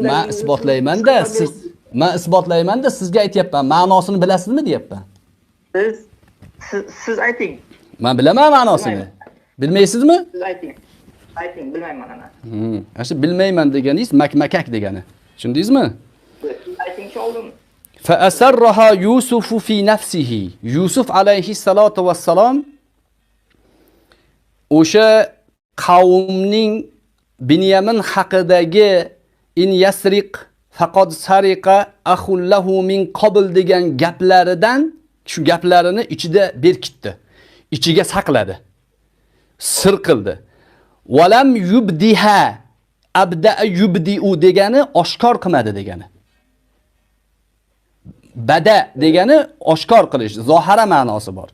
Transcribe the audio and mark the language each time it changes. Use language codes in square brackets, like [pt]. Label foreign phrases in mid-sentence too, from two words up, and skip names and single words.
[uz] Men isbotlayman-da, men isbotlayman-da, sizga aytyapman. Ma'nosini bilasizmi deyapman. Siz ayting. Men bilaman ma'nosini. Bilmaysizmi? Siz ayting. Ayting, bilmayman ana. Ana bilmayman deganingiz makmakak degani. Tushundingizmi? Aytingchi oldin. [ar] فأسرها يوسف في نفسه. [uz] Yusuf [ar] عليه الصلاة والسلام [uz] o'sha qavmning Binyamin haqidagi [ar] إن يسرق فقد سرق أخ له من قبل [uz] degan gaplaridan shu gaplarini ichida berkitdi. Ichiga saqladi. Sir qildi. [ar] ولم يبدها أبدى يبدي [uz] degani oshkor qilmadi degani. Bada degani oshkor qilish, zohara ma'nosi bor.